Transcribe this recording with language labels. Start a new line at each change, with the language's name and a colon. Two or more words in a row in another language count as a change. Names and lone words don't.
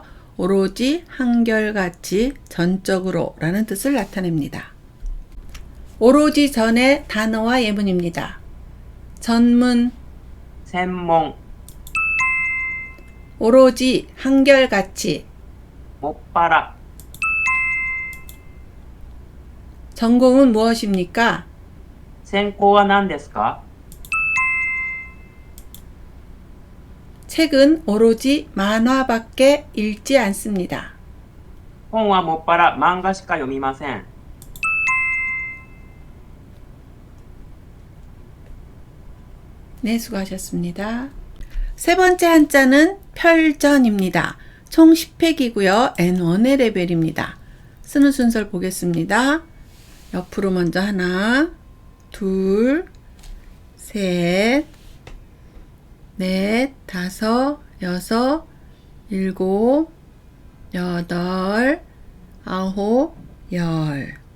Korean: 오로지 한결같이 전적으로 라는 뜻을 나타냅니다. 오로지 전의 단어와 예문입니다. 전문,
Japanese: 専門、
Korean: 오로지 한결같이,
Japanese: もっぱら、
Korean: 전공은 무엇입니까?
Japanese: 専攻は何ですか？
Korean: 책은 오로지 만화밖에 읽지 않습니다.
Japanese: 本はもっぱら漫画しか読みません。
Korean: 네, 수고하셨습니다. 세 번째 한자는 편전입니다. 총 10획이고요. N1의 레벨입니다. 쓰는 순서를 보겠습니다. 옆으로 먼저 하나, 둘, 셋, 넷, 다섯, 여섯, 일곱, 여덟, 아홉, 열.